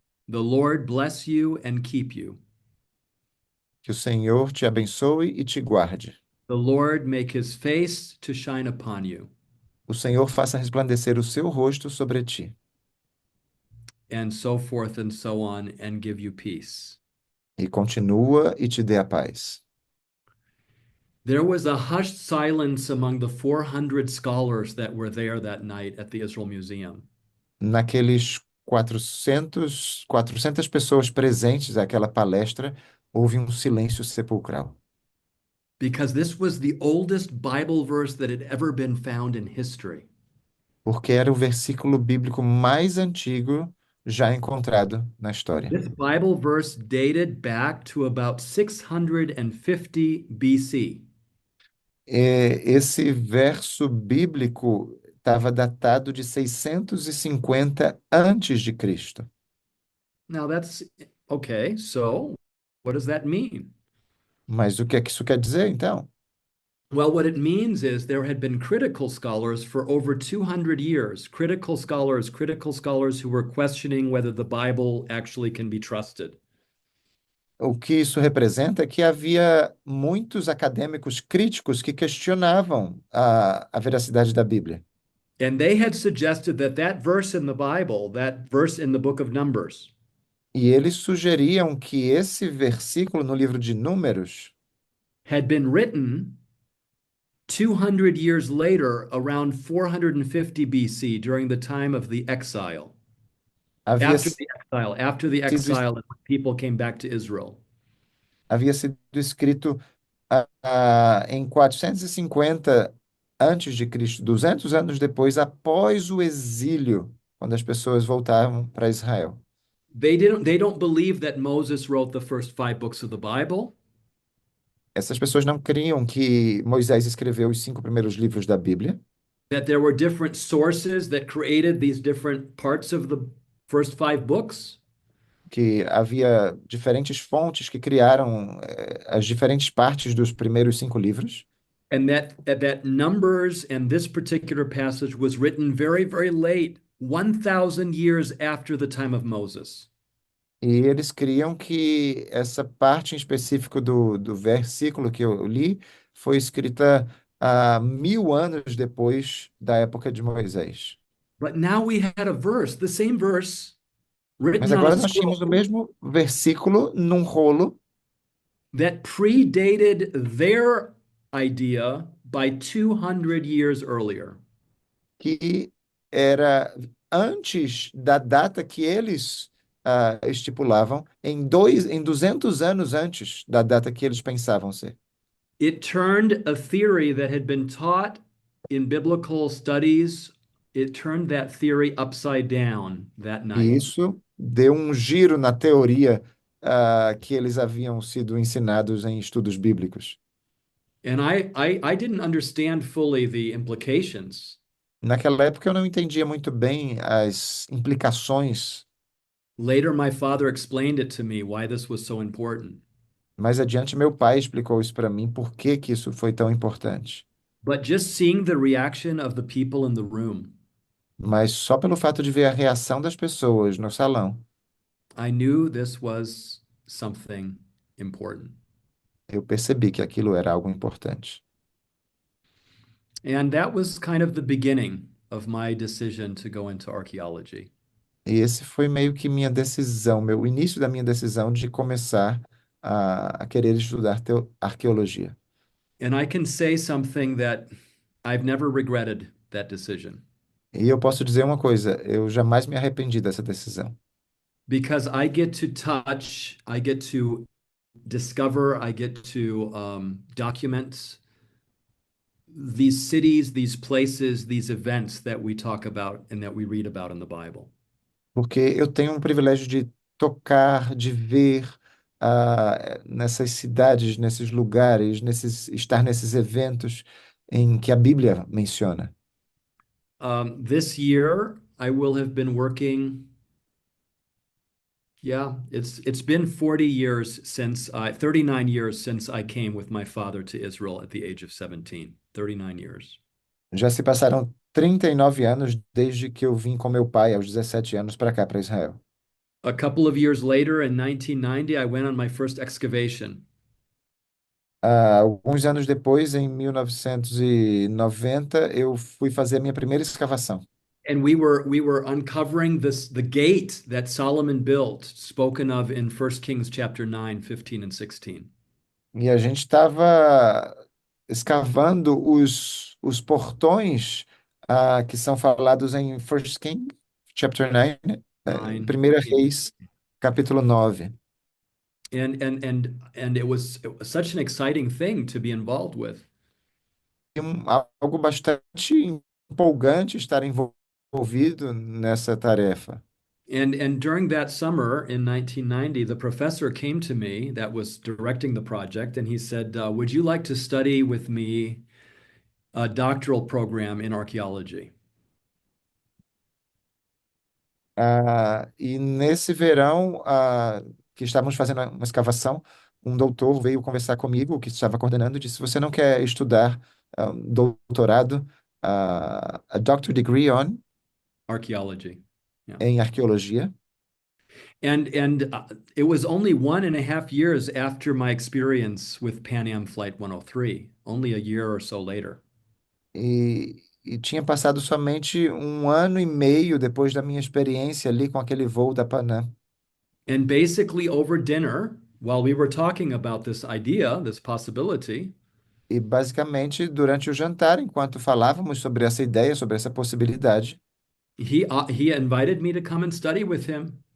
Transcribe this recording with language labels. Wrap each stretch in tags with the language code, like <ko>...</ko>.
<en>"The Lord bless you and keep you.</en> <pt>que o Senhor te abençoe e te guarde.</pt> <en>The Lord make his face to shine upon you."</en> <pt>O Senhor faça resplandecer o seu rosto sobre ti.</pt> <en>And so forth and so on, and give you peace.</en> <pt>E continua e te dê a paz.</pt> <en>There was a hushed silence among the 400 scholars that were there that night at the Israel Museum.</en> <pt>Naqueles 400 pessoas presentes àquela palestra, houve um silêncio sepulcral.</pt> <en>Because this was the oldest Bible verse that had ever been found in history.</en> <pt>Porque era o versículo bíblico mais antigo já encontrado na história.</pt> <en>This Bible verse dated back to about 650 BC.</en> <pt>Esse verso bíblico estava datado de 650 antes de Cristo.</pt> <en>Now that's okay, so what does that mean?</en> <pt>Mas o que é que isso quer dizer, então?</pt> <en>Well, what it means is there had been critical scholars for over 200 years, critical scholars who were questioning whether the Bible actually can be trusted.</en> <pt>O que isso representa é que havia muitos acadêmicos críticos que questionavam a veracidade da Bíblia.</pt> <en>And they had suggested that that verse in the Bible, that verse in the book of Numbers,</en> <pt>E eles sugeriam que esse versículo no livro de Números</pt> <en>had been written 200 years later, around 450 BC, during the time of the exile.</en> <pt>havia,</pt> <en>After the</en> <pt>sido,</pt> <en>exile, and when people came back to Israel.</en> <pt>havia sido escrito em 450 antes de Cristo, 200 anos depois, após o exílio, quando as pessoas voltavam para Israel.</pt> <en>They don't believe that Moses wrote the first 5 books of the Bible.</en> <pt>Essas pessoas não criam que Moisés escreveu os 5 primeiros livros da Bíblia,</pt> <en>That there were different sources that created these different parts of the first 5 books.</en> <pt>que havia diferentes fontes que criaram as diferentes partes dos primeiros 5 livros,</pt> <en>And that Numbers and this particular passage was written very, very late, 1,000 years after the time of Moses.</en> <pt>e eles criam que essa parte em específico do versículo que eu li foi escrita 1000 anos depois da época de Moisés.</pt> <en>But now we had a verse, the same verse,</en> <pt>Mas</pt> <en>written on</en> <pt>agora</pt> <en>a</en> <pt>nós tínhamos o</pt> <en>scroll</en> <pt>mesmo versículo num rolo</pt> <en>that predated their idea by 200 years earlier.</en> <pt>que era antes da data que eles estipulavam, em 200 anos antes da data que eles pensavam ser.</pt> <en>It turned a theory that had been taught in biblical studies, it turned that theory upside down that</en> <pt>E</pt> <en>night.</en> <pt>isso deu um giro na teoria que eles haviam sido ensinados em estudos bíblicos.</pt> <en>And I didn't understand fully the implications.</en> <pt>Naquela época eu não entendia muito bem as implicações.</pt> <en>Later, my father explained it to me why this was so important.</en> <pt>Mais adiante, meu pai explicou isso para mim, por que que isso foi tão importante.</pt> <en>But just seeing the reaction of the people in the room,</en> <pt>Mas só pelo fato de ver a reação das pessoas no salão,</pt> <en>I knew this was something important.</en> <pt>eu percebi que aquilo era algo importante.</pt> <en>And that was kind of the beginning of my decision to go into archaeology.</en> <pt>E esse foi meio que minha decisão, o início da minha decisão de começar a querer estudar arqueologia.</pt> <en>And I can say something that I've never regretted that decision.</en> <pt>E eu posso dizer uma coisa, eu jamais me arrependi dessa decisão.</pt> <en>because I get to touch, I get to discover, I get to document these cities, these places, these events that we talk about and that we read about in the Bible.</en> <pt>Porque eu tenho um privilégio de tocar, de ver nessas cidades, nesses lugares, estar nesses eventos em que a Bíblia menciona.</pt> <en>This year, I will have been working. Yeah, it's been 40 years since 39 years since I came with my father to Israel at the age of 17. 39 years.</en> <pt>Já se passaram 39 anos desde que eu vim com meu pai, aos 17 anos, para cá, para Israel.</pt> <en>A couple of years later, in 1990, I went on my first excavation.</en> <pt>Alguns anos depois, em 1990, eu fui fazer a minha primeira escavação.</pt> <en>And we were uncovering the gate that Solomon built, spoken of in 1 Kings chapter 9, 15 and 16.</en> <pt>E a gente estava escavando os portões que são falados em</pt> <en>First King, chapter 9,</en> <pt>em 9, 1 15. Reis, capítulo 9.</pt> <en>And it was such an exciting thing to be involved with.</en> <pt>E algo bastante empolgante estar envolvido nessa tarefa.</pt> <en>And during that summer in 1990, the professor came to me that was directing the project, and he said, "Would you like to study with me a doctoral program in archaeology?"</en> <pt>E nesse verão, que estávamos fazendo uma escavação, um doutor veio conversar comigo, que estava coordenando, e disse: Você não quer estudar um doutorado,</pt> <en>a doctor degree Archaeology. Yeah.</en> <pt>em arqueologia?</pt> <en>And it was only 1.5 years after my experience with Pan Am Flight 103, only a year or so later.</en> <pt>E tinha passado somente um ano e meio depois da minha experiência ali com aquele voo da Panam.</pt> <en>And basically over dinner, while we were talking about this idea, this possibility,</en> <pt>E basicamente, durante o jantar, enquanto falávamos sobre essa ideia, sobre essa possibilidade,</pt> <en>he invited me to come and study with him.</en>